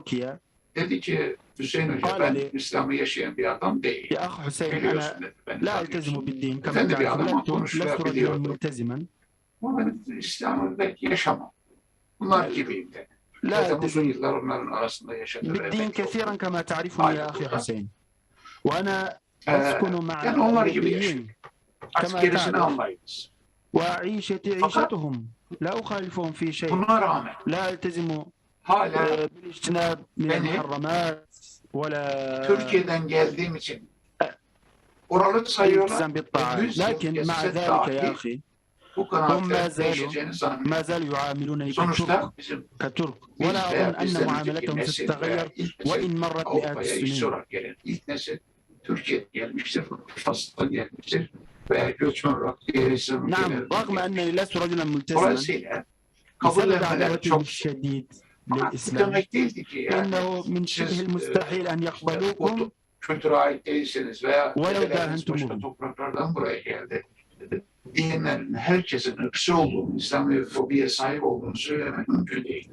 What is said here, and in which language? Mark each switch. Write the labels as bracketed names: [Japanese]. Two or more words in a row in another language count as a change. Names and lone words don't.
[Turkish] Dedi ki Hüseyin Hoca, ben İslam'ı yaşayan bir adam değil. Biliyorsun dedi. Ben efendi bir adam ama konuşulabiliyordu. Ama ben İslam'ı belki yaşamam. Bunlar gibiyim dedi. Zaten uzun yıllar onların arasında yaşadı. [Arabic] بالدين كثيرا كما تعرفني يا أخي حسين وأنا أسكن مع الأوروبيين كما تعرف وعيشتي عيشتهم لا أخالفهم في شيء لا ألتزم بالاجتناب من المحرمات ولا [Turkish] Türkiye'den geldiğim için oralı sayıyorlar. [Arabic] لكن مع ذلك يا أخي هم ما زالوا يعاملونني كترك ولا أظن أن معاملتهم ستتغير وإن مرت مئات السنين. [Turkish] Türkiye'ye gelmiştir, Fas'tan gelmiştir veya göçmen olarak diğer İslam ülkelerine gelmiştir. Dolayısıyla kabul etmeleri çok ama demek değildi ki yani siz bu kültüre ait değilsiniz veya dedeleriniz başka topraklardan buraya geldi diyenlerin herkesin ırkçı olduğunu, İslamofobiye sahip olduğunu söylemek mümkün değil.